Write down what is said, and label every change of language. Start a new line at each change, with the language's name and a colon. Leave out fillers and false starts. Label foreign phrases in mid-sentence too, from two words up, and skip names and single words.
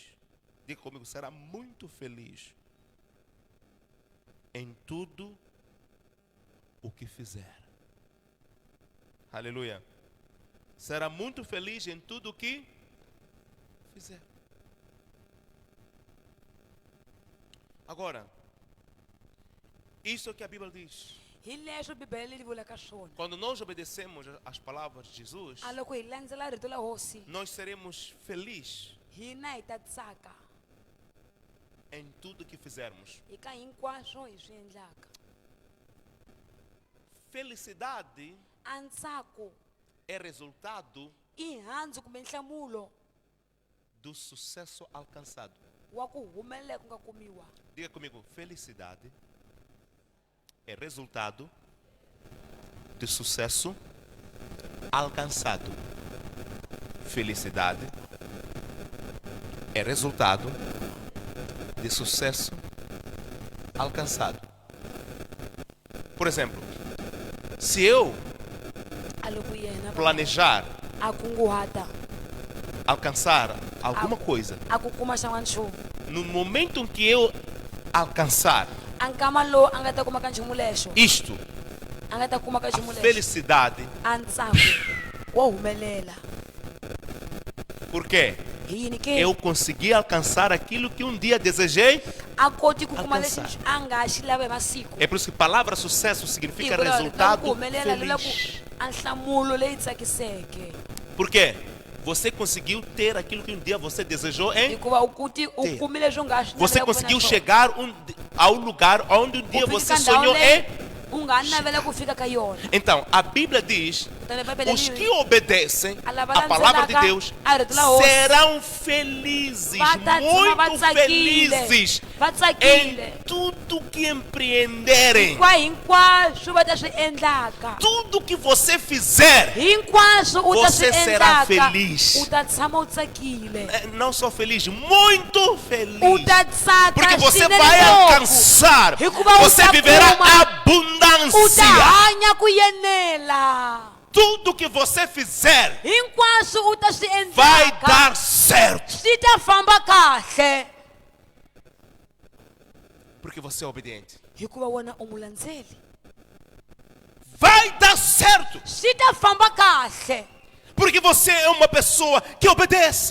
Portuguese: Diga comigo, será muito feliz em tudo o que fizer. Aleluia. Será muito feliz em tudo o que fizer. Agora, isso é o que a Bíblia diz.
Tsonga: Hi leswo Bibele li vulaka swona.
Portuguese: Quando nós obedecemos às palavras de Jesus,
Tsonga: A loko hi landzela rito la hosi,
Portuguese: nós seremos felizes
Tsonga: hina hi ta tsaka
Portuguese: em tudo que fizermos.
Tsonga: eka hinkwaswo hi swi endlaka.
Portuguese: Felicidade
Tsonga: A ntsako
Portuguese: é resultado
Tsonga: i handzu kumbe nhlamulo
Portuguese: do sucesso alcançado.
Tsonga: wa ku humelela ku nga kumiwa.
Portuguese: Diga comigo, felicidade é resultado de sucesso alcançado. Felicidade é resultado de sucesso alcançado. Por exemplo, se eu
Tsonga: A loko yena
Portuguese: planejar
Tsonga: a kunguhata
Portuguese: alcançar alguma coisa,
Tsonga: a ku kuma xan'wana nchumu,
Portuguese: no momento em que eu alcançar
Tsonga: a nkama lowu a nga ta kuma ka nchumu lexo,
Portuguese: isto,
Tsonga: a nga ta kuma ka a nchumu lexo,
Portuguese: felicidade,
Tsonga: a ntsako wo humelela.
Portuguese: por quê?
Tsonga: Hi yini ke
Portuguese: Eu consegui alcançar aquilo que um dia desejei.
Tsonga: a koti ku kuma lexi
Portuguese: Alcançar.
Tsonga: a nga xi lava hi masiku.
Portuguese: É por isso que a palavra sucesso significa
Tsonga: Hi vula ku
Portuguese: resultado
Tsonga: humelela lula ku
Portuguese: feliz.
Tsonga: a nhlamulo leyi tsakiseke.
Portuguese: Por quê? Você conseguiu ter aquilo que um dia você desejou, hein?
Tsonga: Hikuva u kumile leswi u nga swi
Portuguese: Você
Tsonga: navela ku
Portuguese: conseguiu
Tsonga: vona swona.
Portuguese: chegar ao lugar onde um
Tsonga: U
Portuguese: dia
Tsonga: fika
Portuguese: você
Tsonga: ka ndhawu
Portuguese: sonhou
Tsonga: leyi
Portuguese: em.
Tsonga: u nga navela ku fika ka yona.
Portuguese: Então, a Bíblia diz Os que obedecem
Tsonga: Ala a va
Portuguese: palavra de
Tsonga: landzelaka
Portuguese: Deus
Tsonga: a rito la hosi.
Portuguese: serão felizes,
Tsonga: Va ta tshama va
Portuguese: muito
Tsonga: tsakile.
Portuguese: felizes
Tsonga: Va tsakile.
Portuguese: em tudo que empreenderem.
Tsonga: Kwa hinkwaswo va ta swi endlaka.
Portuguese: Tudo que você fizer,
Tsonga: Hinkwaswo u ta swi
Portuguese: você será
Tsonga: endlaka.
Portuguese: feliz.
Tsonga: U ta tshama u tsakile.
Portuguese: Não só feliz, muito feliz.
Tsonga: U ta tsaka
Portuguese: Porque você
Tsonga: swinene
Portuguese: vai
Tsonga: ngopfu.
Portuguese: alcançar,
Tsonga: Hikuva u
Portuguese: você
Tsonga: ta
Portuguese: viverá
Tsonga: kuma. U ta
Portuguese: abundância.
Tsonga: hanya ku yenela.
Portuguese: Tudo que você fizer
Tsonga: Hinkwaswo u ta swi
Portuguese: vai
Tsonga: endlaka.
Portuguese: dar certo.
Tsonga: Swi ta famba kahle.
Portuguese: Porque você é obediente.
Tsonga: Hikuva wena u mulandzeli.
Portuguese: Vai dar certo.
Tsonga: Swi ta famba kahle.
Portuguese: Porque você é uma pessoa que obedece.